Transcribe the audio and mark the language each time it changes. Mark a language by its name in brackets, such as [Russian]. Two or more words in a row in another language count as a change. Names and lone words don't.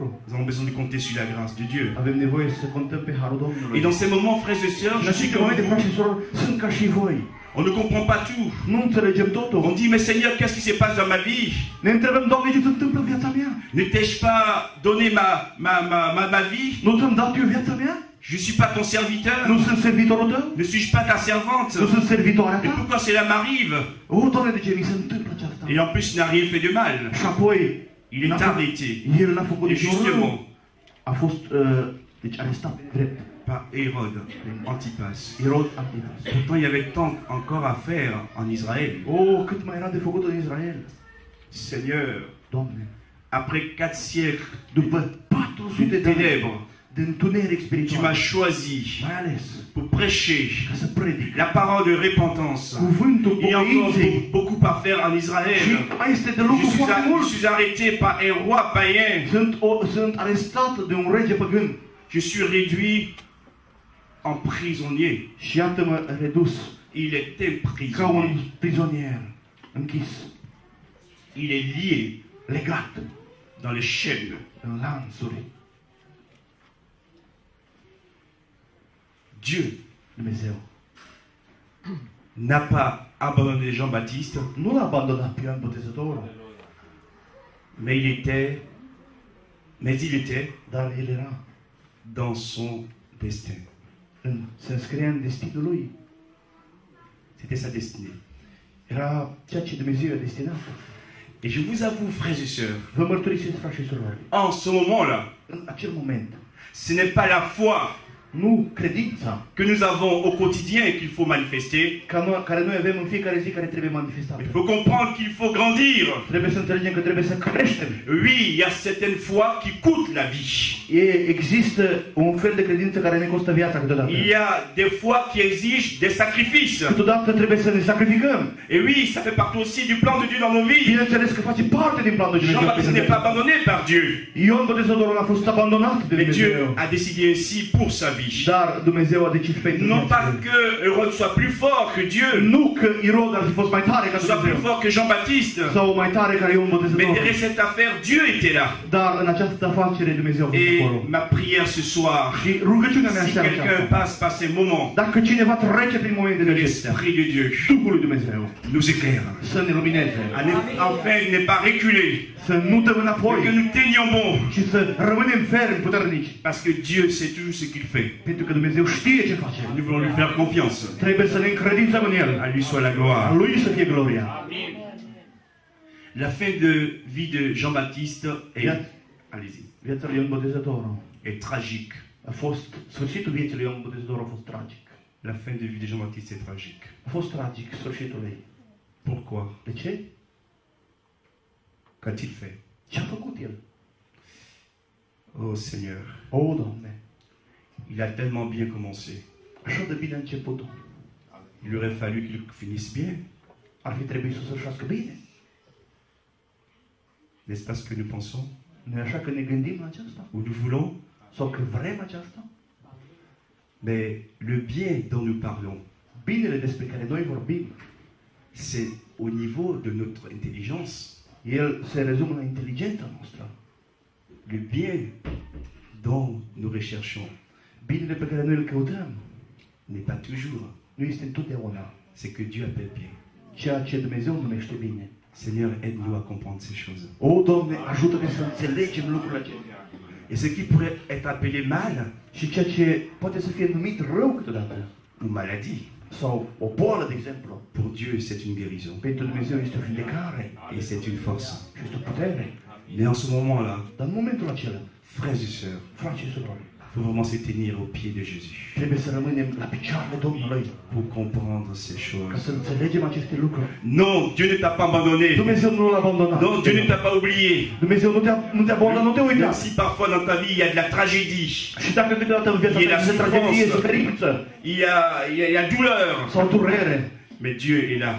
[French] Nous avons besoin de compter sur la grâce de Dieu. [Romanian] Avem nevoie să contăm pe harul Domnului. [French] Et dans ces moments, frères et sœurs, [Romanian] Și [French] je [Romanian] în [French] suis [Romanian] aceste [French] comme [Romanian] momente, frați și [French] vous. [Romanian] surori, sunt ca și voi. [French] On ne comprend pas tout. [Romanian] Nu înțelegem [French] On [Romanian] totul. [French] dit, mais Seigneur, qu'est-ce qui se passe dans ma vie? [Romanian] Ne întrebăm, Doamne, ce se întâmplă în viața mea? [French] N'étais-je pas donné ma vie? [Romanian] Nu ți-am dat eu viața mea? [French] Je ne suis pas ton serviteur? [Romanian] Nu sunt servitorul tău? [French] Ne suis-je pas ta servante? [Romanian] Nu sunt servitoarea [French] Et [Romanian] ta? [French] pourquoi cela m'arrive? [Romanian] O, Doamne, de ce mi se întâmplă aceasta? [French] Et en plus, il n'a rien fait de mal. [Romanian] Și apoi, [French] Il est arrêté. [Romanian] el n-a făcut [French] Et [Romanian] niciun [French] justement, [Romanian] rău. A fost, deci, arestat drept. [French] par Hérode Antipas. [Romanian] Irod Antipas. [French] Pourtant, il y avait tant encore à faire en Israël. [Romanian] O, cât mai era de făcut în Israel. [French] Seigneur, [Romanian] Doamne, [French] après 4 siècles [Romanian] după 400 [French] de [Romanian] de ani [French] ténèbres, [Romanian] de întuneric [French] tu [Romanian] spiritual, [French] m'as choisi [Romanian] mai ales [French] pour prêcher [Romanian] ca să predic [French] la parole de repentance. [Romanian] cuvântul [French] Il y a encore [Romanian] pocăinței. [French] beaucoup à faire en [Romanian] Și [French] Israël. [Romanian] mai este de lucru foarte [French] Je [Romanian] mult. [French] suis arrêté par un roi païen. [Romanian] Sunt arestat de un rege păgân. [French] Je suis réduit en prisonnier. [Romanian] Și iată-mă redus [French] Il est [Romanian] ca un [French] emprisonné. [Romanian] prizonier, închis, [French] Il est lié [Romanian] legat [French] dans les chaînes. [Romanian] în lanțuri. [French] Dieu [Romanian] Dumnezeu [French] n'a pas abandonné Jean-Baptiste, [Romanian] nu l-a abandonat pe Ioan Botezătorul, [French] mais il était [Romanian] dar el era [French] dans son destin. [Romanian] se înscria în destinul lui. [French] C'était sa destinée. [Romanian] Era ceea ce Dumnezeu a destinat. [French] Et je vous avoue, frères et sœurs, [Romanian] Vă mărturisesc, frați și surori, [French] en ce moment-là, [Romanian] în acel moment, [French] ce n'est pas la foi [Romanian] nu credința [French] que nous avons au quotidien et qu'il faut manifester. [Romanian] care noi avem în fiecare zi, care trebuie manifestată. [French] Il faut comprendre qu'il faut grandir. [Romanian] Trebuie să înțelegem că trebuie să creștem. [French] Oui, il y a certaines foi qui coûtent la vie. [Romanian] Există un fel de credință care ne costă viața câteodată. [French] Il y a des foi qui exigent des sacrifices. [Romanian] Câteodată trebuie să ne sacrificăm. [French] Et oui, ça fait partie aussi du plan de Dieu dans nos vies. [Romanian] Bineînțeles că face parte din planul Dumnezeu. [French] Jean-Baptiste n'est pas abandonné par Dieu. [Romanian] Ioan Botezătorul a fost abandonat de [French] Mais [Romanian] Dumnezeu. [French] Dieu a décidé ainsi pour sa vie. vie. [Romanian] Dar Dumnezeu a decis pentru [French] Non [Romanian] viața [French] pas [Romanian] lui. [French] que Hérode soit plus fort que Dieu, [Romanian] Nu că Irod ar fi fost mai tare ca [French] soit plus [Romanian] Dumnezeu [French] fort que Jean-Baptiste, [Romanian] sau mai tare ca Ioan [French] mais [Romanian] Botezătorul. [French] derrière cette affaire, Dieu était là. [Romanian] Dar în această afacere Dumnezeu a fost [French] Et [Romanian] acolo. [French] ma prière ce soir, [Romanian] Și rugăciunea mea [French] si [Romanian] seara [French] quelqu'un [Romanian] aceasta, [French] passe par ces moments, [Romanian] dacă cineva trece prin momentele acestea, [French] l'Esprit de Dieu [Romanian] Duhul lui Dumnezeu [French] nous éclaire. [Romanian] să ne lumineze, [French] Enfin, ne pas reculer, [Romanian] să nu dăm [French] mais [Romanian] înapoi, [French] que nous tenions bon, [Romanian] și să rămânem fermi, puternici, [French] parce que Dieu sait toujours ce qu'il fait. [Romanian] pentru că Dumnezeu știe ce face. [French] Nous voulons lui faire confiance. [Romanian] Trebuie să ne încredințăm în El. [French] À lui soit la [Romanian] A [French] gloire. [Romanian] Lui să fie gloria. [French] La fin de vie de Jean-Baptiste est, allez-y, [Romanian] Viața lui Ioan Botezătorul [French] est tragique. [Romanian] a fost, sfârșitul vieții lui Ioan Botezătorul a fost tragic. [French] La fin de vie de Jean-Baptiste est tragique. [Romanian] A fost tragic sfârșitul ei. [French] Pourquoi? [Romanian] De ce? [French] Qu'a-t-il fait? [Romanian] Ce a făcut el? [French] Oh Seigneur, [Romanian] O, Doamne, [French] il a tellement bien commencé. [Romanian] așa de bine a început. [French] Il aurait fallu qu'il finisse bien. [Romanian] Ar fi trebuit să sfârșească bine. [French] N'est-ce pas ce que nous pensons? [Romanian] Nu e așa că ne gândim la aceasta? [French] Ou nous voulons? [Romanian] Sau că vrem aceasta? [French] Mais le bien dont nous parlons, [Romanian] Binele despre care noi vorbim, [French] c'est au niveau de notre intelligence. [Romanian] el se rezumă la inteligența noastră. [French] Le bien dont nous recherchons [Romanian] Binele pe care noi îl căutăm [French] n'est pas toujours [Romanian] nu este întotdeauna [French] ce que Dieu appelle bien. [Romanian] ceea ce Dumnezeu numește bine. [French] Seigneur, aide-nous à comprendre ces choses. [Romanian] O, Doamne, ajută-ne să înțelegem lucrurile acestea. [French] Et ce qui pourrait être appelé mal [Romanian] Și ceea ce poate să fie numit rău câteodată, [French] ou maladie, [Romanian] sau o boală, de exemplu, [French] pour Dieu, c'est une guérison. [Romanian] pentru Dumnezeu este o vindecare [French] Et c'est une force. [Romanian] și este o putere. [French] Mais en ce moment-là, [Romanian] Dar în momentul acela, [French] frères et sœurs, [Romanian] frați și surori, [French] il faut vraiment se tenir au pied de Jésus [Romanian] trebuie să rămânem la picioarele Domnului [French] pour comprendre ces [Romanian] ca [French] choses. [Romanian] să înțelegem aceste lucruri. [French] Non, Dieu ne t'a pas abandonné. [Romanian] Dumnezeu nu l-a abandonat. [French] Non, Dieu ne t'a pas oublié. [Romanian] Dumnezeu nu te abandonă, nu te [French] Même [Romanian] uita. [French] si parfois dans ta vie il y a de la tragédie, [Romanian] Și dacă câteodată în viața E la ta este tragedie, suferință. suferință [French] il y a douleur, [Romanian] sau durere, [French] mais Dieu est là.